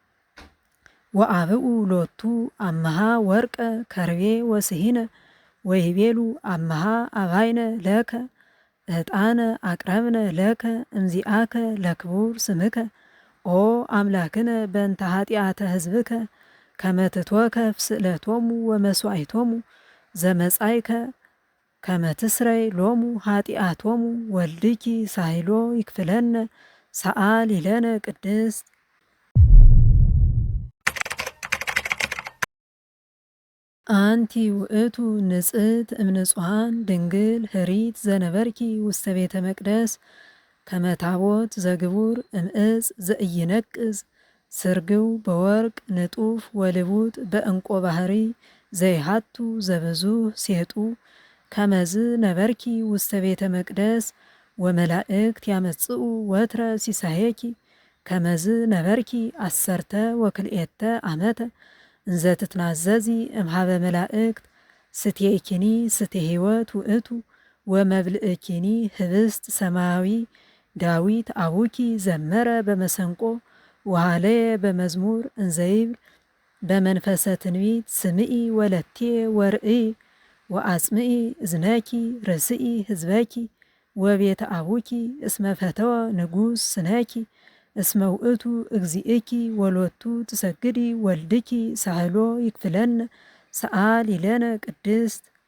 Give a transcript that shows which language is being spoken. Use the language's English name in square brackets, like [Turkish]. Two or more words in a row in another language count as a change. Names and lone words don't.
[Geez] ወአብኡ ሎቱ አመሃ ወርቀ ከርቤ ወስሂነ ወይቤሉ አመሃ አባይነ ለከ ዕጣነ አቅረብነ ለከ እምዚአከ ለክቡር ስምከ ኦ አምላክነ በእንተ ኃጢአተ ህዝብከ ከመ ትትወከፍ ስእለቶሙ ወመስዋዕቶሙ ዘመጻእከ ከመ ትስረይ ሎሙ ኃጢአቶሙ ወልድኪ ሳህሎ ይክፍለነ ሰአሊ ለነ ቅድስት አንቲ ውእቱ ንጽሕት እምንጹሐን ድንግል ህሪት ዘነበርኪ ውስተ ቤተ መቅደስ ከመ ታቦት ዘግቡር እምዕፅ ዘኢይነቅዝ ስርግው በወርቅ ንጡፍ ወልቡጥ በዕንቆ ባህሪ ዘይሃቱ ዘብዙሕ ሴጡ ከመዝ ነበርኪ ውስተ ቤተ መቅደስ ወመላእክት ያመጽኡ ወትረ ሲሳየኪ ከመዝ ነበርኪ አሰርተ ወክልኤተ ዓመተ እንዘ ትትናዘዚ እምሃበ መላእክት ስትየኪኒ ስቴ ሕይወት ውእቱ ወመብልእኪኒ ህብስት ሰማያዊ ዳዊት አቡኪ ዘመረ በመሰንቆ ወሃለየ በመዝሙር እንዘይብል በመንፈሰ ትንቢት ስምኢ ወለቴ ወርእይ ወአጽምኢ እዝነኪ ርስኢ ህዝበኪ ወቤተ አቡኪ እስመ ፈተወ ንጉሥ ስነኪ እስመ ውእቱ እግዚእኪ ወሎቱ ትሰግዲ ወልድኪ ሳህሎ ይክፍለነ ሰአሊ ለነ ቅድስት።